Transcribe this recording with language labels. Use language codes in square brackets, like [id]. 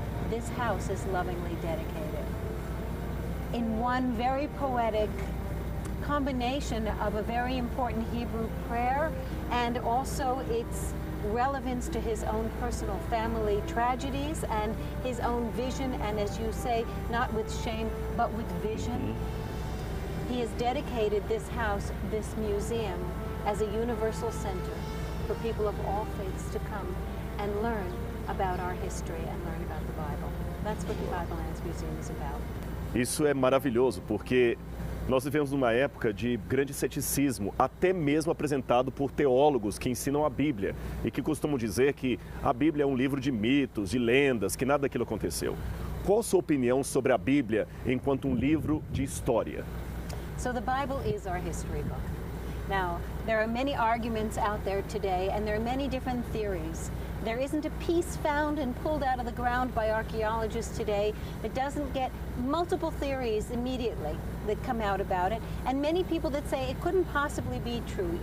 [en] This house is lovingly dedicated. In one very poetic combination of a very important Hebrew prayer and also its relevance to his own personal family tragedies and his own vision, and as you say, not with shame, but with vision. He has dedicated this house, this museum, as a universal center for people of all faiths to come and learn about our history and learn about the Bible. That's what the Bible Lands Museum is about. [pt] Isso é maravilhoso, porque nós vivemos numa época de grande ceticismo, até mesmo apresentado por teólogos que ensinam a Bíblia e que costumam dizer que a Bíblia é um livro de mitos, de lendas, que nada daquilo aconteceu. Qual a sua opinião sobre a Bíblia enquanto um livro de história? [en] So the Bible is our history book. Now, there are many arguments out there today, and there are many different theories. There isn't a piece found and pulled out of the ground by archaeologists today that doesn't get multiple theories immediately that come out about it, and many people that say it couldn't possibly be true.